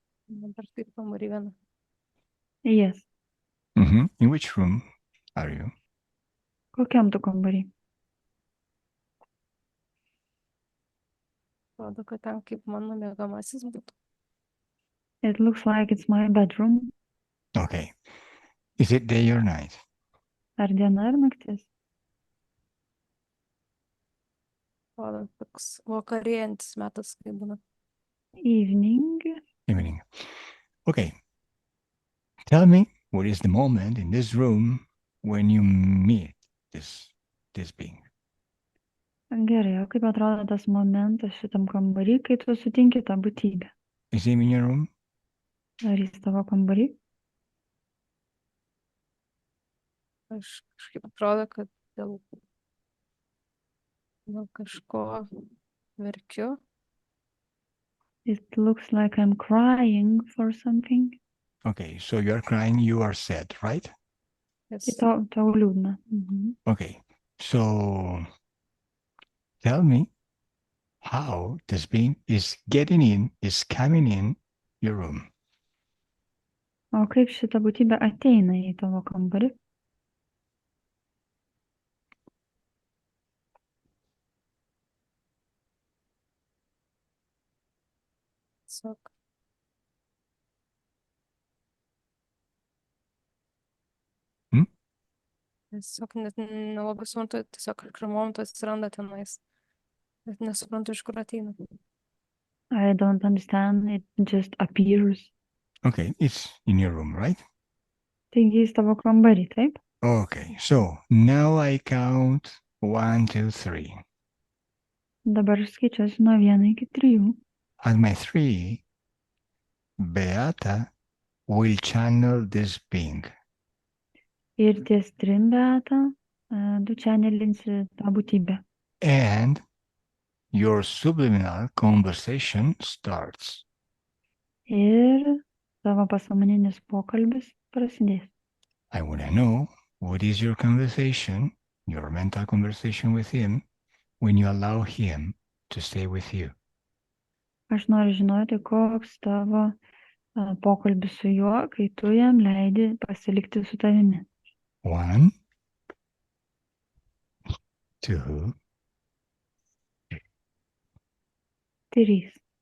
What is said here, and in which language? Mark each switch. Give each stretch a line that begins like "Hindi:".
Lithuanian: Dabar taip kambarį vieną.
English: Yes. In which room are you?
Lithuanian: Kokiam tu kambarį? Atrodo, kad ten kaip mano mėgamasis būtų.
English: It looks like it's my bedroom. Okay. Is it day or night?
Lithuanian: Ar diena ar naktis? Atrodo, toks vakarėjantis metas, kai būna.
English: Evening. Evening. Okay. Tell me, what is the moment in this room when you meet this being?
Lithuanian: Gerai, o kaip atrodo tas momentas šitam kambarį, kai tu sutinki tą būtybę?
English: Is he in your room?
Lithuanian: Ar jis tavo kambarį? Aš kažkaip atrodo, kad dėl kažko verkiu.
English: It looks like I'm crying for something. Okay, so you are crying, you are sad, right? Yes.
Lithuanian: Tau liūdna.
English: Okay, so tell me how this being is coming in your room.
Lithuanian: O kaip šita būtybė ateina į tavo kambarį? Tiesiog Tiesiog net nelabai suprantu, tiesiog kažkurio momentu atsiranda tenais. Bet nesuprantu, iš kur ateina.
English: I don't understand, it just appears. Okay, it's in your room, right?
Lithuanian: Taigi jis tavo kambarį, taip?
English: Okay, so now I count 1, 2, 3.
Lithuanian: Dabar aš skaičiuosiu nuo 1 iki 3.
English: At my 3, Beata will channel this being.
Lithuanian: Ir ties 3 Beata, tu channelinsi tą būtybę.
English: And your subliminal conversation starts.
Lithuanian: Ir tavo pasąmoninis pokalbis prasidės.
English: I want to know what is your conversation, your mental conversation with him, when you allow him to stay with you.
Lithuanian: Aš noriu žinoti, koks tavo pokalbis su juo, kai tu jam leidi pasilikti su tavimi.
English: 1, 2, 3.